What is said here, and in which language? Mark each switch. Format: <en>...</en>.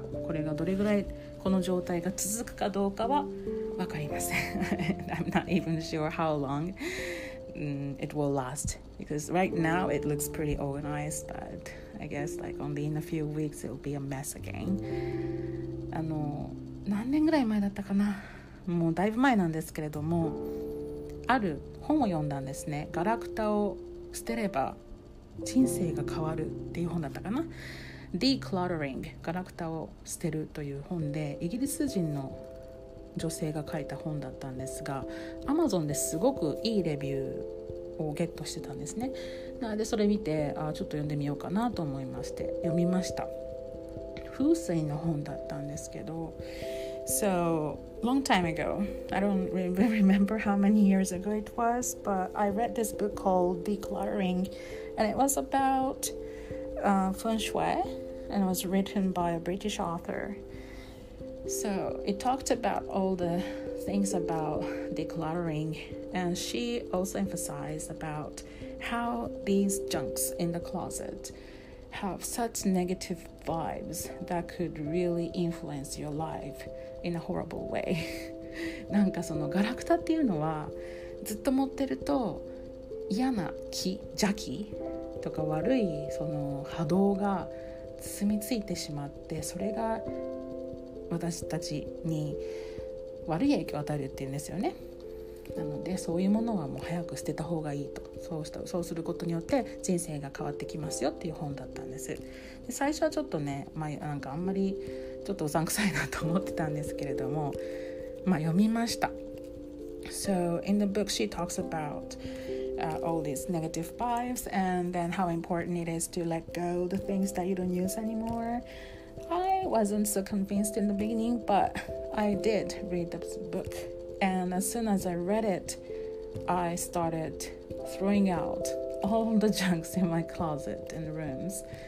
<ja>これがどれぐらいこの状態が続くかどうかは分かりません</ja> <en>I'm not even sure how long it will last, because right now it looks pretty organized, but I guess like only in a few weeks it will be a mess again.</en> <ja>何年ぐらい前だったかな、もうだいぶ前なんですけれども、ある本を読んだんですね。ガラクタを捨てれば人生が変わるっていう本だったかな。 Decluttering ガラクタを捨てるという本で、イギリス人の女性が書いた本だったんですが、 Amazon ですごくいいレビューをゲットしてたんですね。なのでそれ見てちょっと読んでみようかなと思いまして読みました。風水の本だったんですけど、</ja> <en>So, long time ago, I don't really remember how many years ago it was, but I read this book called Decluttering, and it was about feng shui, and it was written by a British author. So, it talked about all the things about decluttering, and she also emphasized about how these junks in the closet have such negative vibes that could really influence your life in a horrible way</en> <ja>なんかそのガラクタっていうのはずっと持ってると嫌な邪気とか悪いその波動が住み着いてしまって、それが私たちに悪い影響を与えるっていうんですよね。なのでそういうものはもう早く捨てた方がいいと、そうすることによって人生が変わってきますよっていう本だったんです。で最初はちょっとね、なんかあんまりちょっとうさんくさいなと思ってたんですけれども、読みました。</ja> <en>So in the book she talks about、all these negative vibes and then how important it is to let go the things that you don't use anymore. I wasn't so convinced in the beginning, but I did read this book.And as soon as I read it, I started throwing out all the junks in my closet and rooms.</en>